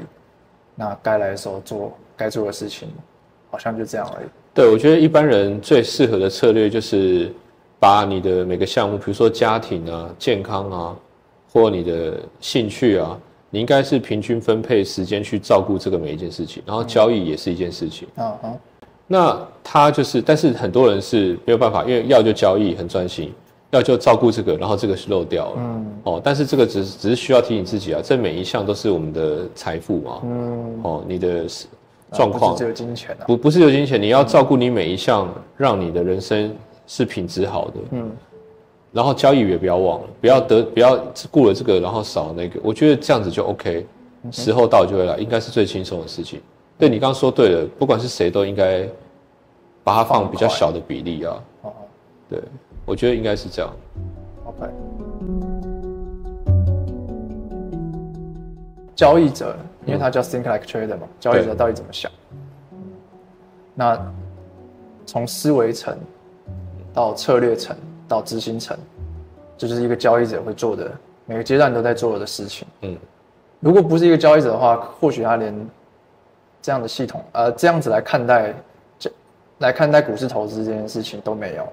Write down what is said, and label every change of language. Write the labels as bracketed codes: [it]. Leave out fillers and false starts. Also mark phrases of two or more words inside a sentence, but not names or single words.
[zh] 那該來的時候做該做的事情，好像就這樣而已。對，我覺得一般人最適合的策略就是把你的每個項目，比如說家庭啊、健康啊，或你的興趣啊，你應該是平均分配時間去照顧這個每一件事情。然後交易也是一件事情。那他就是，但是很多人是沒有辦法，因為要就交易很專心，要就照顧這個，然後這個是漏掉了。但是這個只是需要提醒自己啊，這每一項都是我們的財富嘛。你的狀況不是只有金錢啊，不是只有金錢，你要照顧你每一項，讓你的人生是品質好的。然後交易也不要忘了，不要顧了這個，然後少那個。我覺得這樣子就 OK，時候到就會來，應該是最輕鬆的事情。對，你剛剛說對了，不管是誰都應該把它放比較小的比例啊。對。我覺得應該是這樣。 OK。交易者，因為他叫 [en] think like trader [zh] 嘛，交易者到底怎麼想？那從思維層到策略層到執行層，這就是一個交易者會做的，每個階段都在做的事情。如果不是一個交易者的話，或許他連這樣的系統，這樣子來看待股市投資這件事情都沒有。